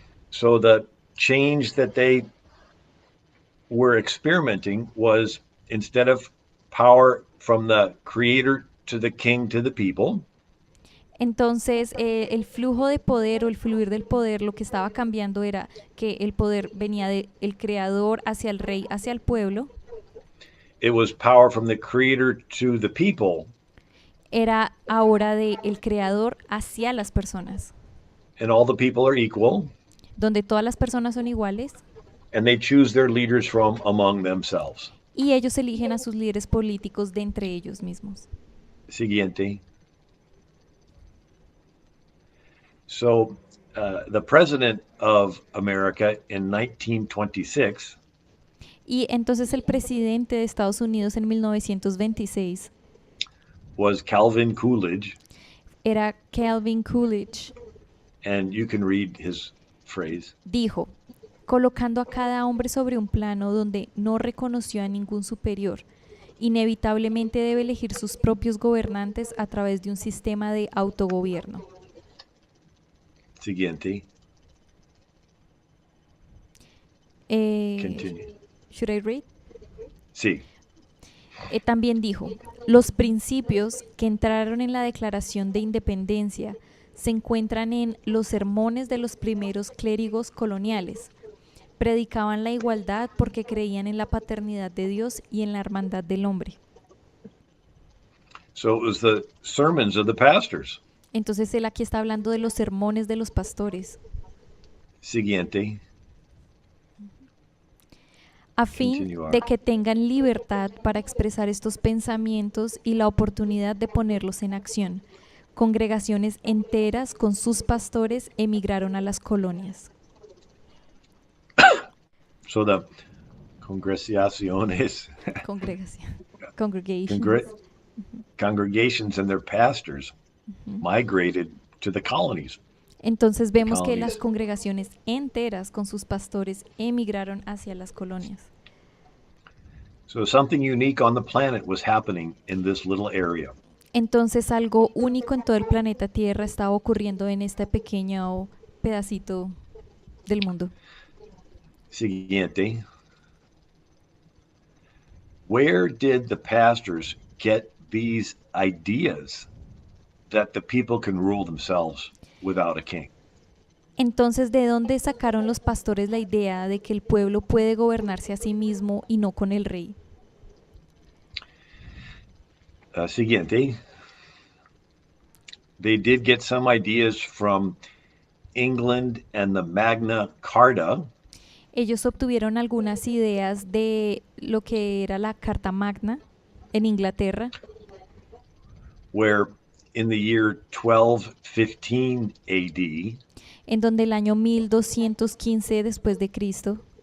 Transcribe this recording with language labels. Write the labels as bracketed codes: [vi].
[en] So the change that they were experimenting was, instead of power from the creator to the king to the people, [es] Entonces, el flujo de poder o el fluir del poder, lo que estaba cambiando era que el poder venía del creador hacia el rey, hacia el pueblo. [en] it was power from the creator to the people, [es] Era ahora del creador hacia las personas, [en] and all the people are equal, [es] donde todas las personas son iguales [en] and they choose their leaders from among themselves. [es] y ellos eligen a sus líderes políticos de entre ellos mismos. Siguiente. [en] So, the president of America in 1926 [es] Y entonces el presidente de Estados Unidos en 1926 [en] was Calvin Coolidge, [es] era Calvin Coolidge. [en] and you can read his phrase. [es] Dijo, colocando a cada hombre sobre un plano donde no reconoció a ningún superior, inevitablemente debe elegir sus propios gobernantes a través de un sistema de autogobierno. Siguiente. Eh, [en] Continue. should I read? [es] Sí. También dijo, los principios que entraron en la Declaración de Independencia se encuentran en los sermones de los primeros clérigos coloniales. Predicaban la igualdad porque creían en la paternidad de Dios y en la hermandad del hombre. [en] So it was the sermons of the pastors. [es] Entonces él aquí está hablando de los sermones de los pastores. Siguiente. A fin [en] Continue on. [es] de que tengan libertad para expresar estos pensamientos y la oportunidad de ponerlos en acción. Congregaciones enteras con sus pastores emigraron a las colonias. [en] So the [es] congregaciones, Congregación. congre- [en] Congregations. congregations and their pastors migrated to the colonies. [es] Entonces vemos que las congregaciones enteras con sus pastores emigraron hacia las colonias. [en] So something unique on the planet was happening in this little area. [es] Entonces algo único en todo el planeta Tierra estaba ocurriendo en este pequeño pedacito del mundo. Siguiente. [en] Where did the pastors get these ideas that the people can rule themselves without a king? [es] Entonces, ¿de dónde sacaron los pastores la idea de que el pueblo puede gobernarse a sí mismo y no con el rey? Siguiente. [en] They did get some ideas from England and the Magna Carta, [es] Ellos obtuvieron algunas ideas de lo que era la Carta Magna en Inglaterra, [en] where in the year 1215 AD, [es] en donde el año 1215 después de Cristo,